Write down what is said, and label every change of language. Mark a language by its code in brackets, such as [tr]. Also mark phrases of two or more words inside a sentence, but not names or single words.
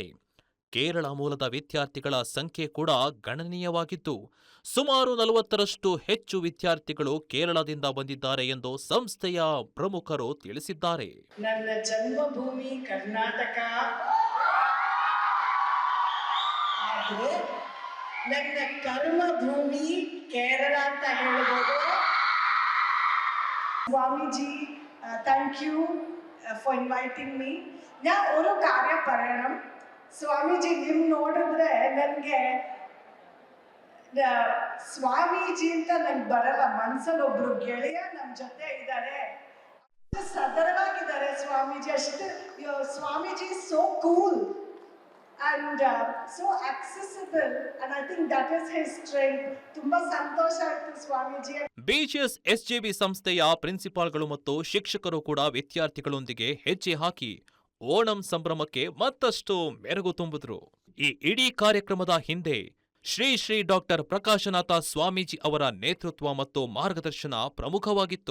[kn] ಕೇರಳ ಮೂಲದ ವಿದ್ಯಾರ್ಥಿಗಳ ಸಂಖ್ಯೆ ಕೂಡ ಗಣನೀಯವಾಗಿದ್ದು, ಸುಮಾರು 40ರಷ್ಟು ಹೆಚ್ಚು ವಿದ್ಯಾರ್ಥಿಗಳು ಕೇರಳದಿಂದ ಬಂದಿದ್ದಾರೆ ಎಂದು ಸಂಸ್ಥೆಯ ಪ್ರಮುಖರು ತಿಳಿಸಿದ್ದಾರೆ. ನನ್ನ ಜನ್ಮಭೂಮಿ ಕರ್ನಾಟಕ, ಆದರೆ ನನ್ನ ಕರ್ಮಭೂಮಿ ಕೇರಳ ಅಂತ ಹೇಳ್ಬೋದು. [en] Swamiji, thank you for inviting me. [ml] ഞാൻ ഒരു കാര്യം പറയണം. [kn] ಸ್ವಾಮೀಜಿ ನಿಮ್ ನೋಡಿದ್ರೆ ನನಗೆ ಸ್ವಾಮೀಜಿ ಅಂತ ನಂಗೆ ಬರಲ್ಲ, ಮನ್ಸಲ್ಲಿ ಒಬ್ರು ಗೆಳೆಯ ನಮ್ಮ ಜೊತೆ ಇದ್ದಾರೆ, ಸದರವಾಗಿದ್ದಾರೆ ಸ್ವಾಮೀಜಿ. ಅಷ್ಟು ಸ್ವಾಮೀಜಿ [en] so cool and so accessible, and I think that is his strength. [kn] ತುಂಬಾ ಸಂತೋಷ ಆಯ್ತು ಸ್ವಾಮೀಜಿ. ಬಿಜಿಎಸ್ ಎಸ್ಜೆವಿ ಸಂಸ್ಥೆಯ ಪ್ರಿನ್ಸಿಪಾಲ್ಗಳು ಮತ್ತು ಶಿಕ್ಷಕರು ಕೂಡ ವಿದ್ಯಾರ್ಥಿಗಳೊಂದಿಗೆ ಹೆಜ್ಜೆ ಹಾಕಿ ಓಣಂ ಸಂಭ್ರಮಕ್ಕೆ ಮತ್ತಷ್ಟು ಮೆರುಗು ತುಂಬಿದ್ರು. ಈ ಇಡೀ ಕಾರ್ಯಕ್ರಮದ ಹಿಂದೆ ಶ್ರೀ ಡಾಕ್ಟರ್ ಪ್ರಕಾಶನಾಥ ಸ್ವಾಮೀಜಿ ಅವರ ನೇತೃತ್ವ ಮತ್ತು ಮಾರ್ಗದರ್ಶನ ಪ್ರಮುಖವಾಗಿತ್ತು.